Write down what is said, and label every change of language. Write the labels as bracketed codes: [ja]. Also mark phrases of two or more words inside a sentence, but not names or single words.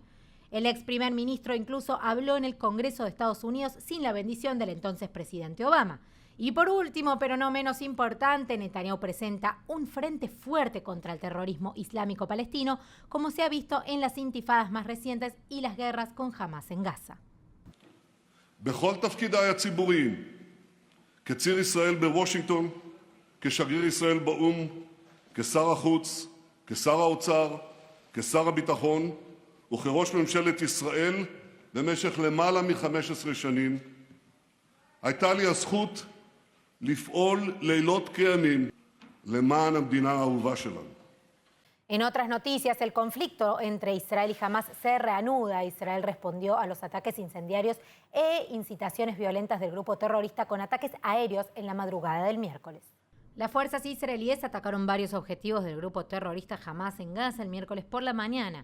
[es] El ex primer ministro incluso habló en el Congreso de Estados Unidos sin la bendición del entonces presidente Obama. Y por último, pero no menos importante, Netanyahu presenta un frente fuerte contra el terrorismo islámico palestino, como se ha visto en las intifadas más recientes y las guerras con Hamas en Gaza. [he] בכל תפקידיי הציבוריים, כציר ישראל בוושינגטון, כשגריר ישראל באו"ם, כשר החוץ, כשר האוצר, כשר הביטחון וכראש ממשלת ישראל במשך למעלה מ-15 שנים, הייתה לי הזכות לפעול לילות כימים למען המדינה האהובה שלנו. [es] En otras noticias, el conflicto entre Israel y Hamas se reanuda. Israel respondió a los ataques incendiarios e incitaciones violentas del grupo terrorista con ataques aéreos en la madrugada del miércoles. Las fuerzas israelíes atacaron varios objetivos del grupo terrorista Hamas en Gaza el miércoles por la mañana.